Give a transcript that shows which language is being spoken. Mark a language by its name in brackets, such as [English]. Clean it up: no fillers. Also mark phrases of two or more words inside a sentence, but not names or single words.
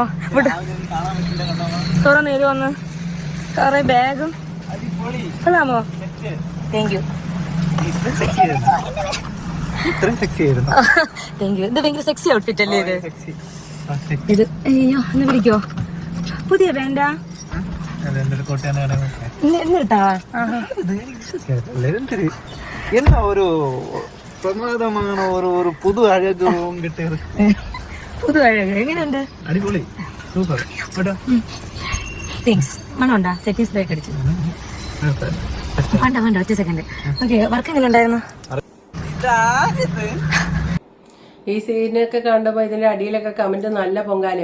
[Malayalam] തുറന്നു തരുമോന്ന്? കുറെ ബാഗും കൊള്ളാമോ? [English] thank you. thank you. [Malayalam] ഇത് ഭയങ്കര [English] sexy outfit [Malayalam] അല്ലേ ഇത്? അയ്യോ ഒന്ന് പിടിക്കോ? പുതിയ വേണ്ട [Tamil] என்ன ஒரு பிரமாதமான ஒரு புது அழகும் கிட்ட புது அழகு [Malayalam] എങ്ങനെയുണ്ട്? അടിപൊളി, സൂപ്പർ. താങ്ക്സ്. മണമുണ്ടാ? സെറ്റി സ്പ്രേ അടിച്ചു വേണ്ട ഒറ്റ സെക്കൻഡ്. ഓക്കെ, വർക്ക് എങ്ങനെ ഉണ്ടായിരുന്നു? ഈ സീനൊക്കെ കണ്ടപ്പോൾ ഇതിന്റെ അടിയിലൊക്കെ കമന്റ് നല്ല പൊങ്കാല.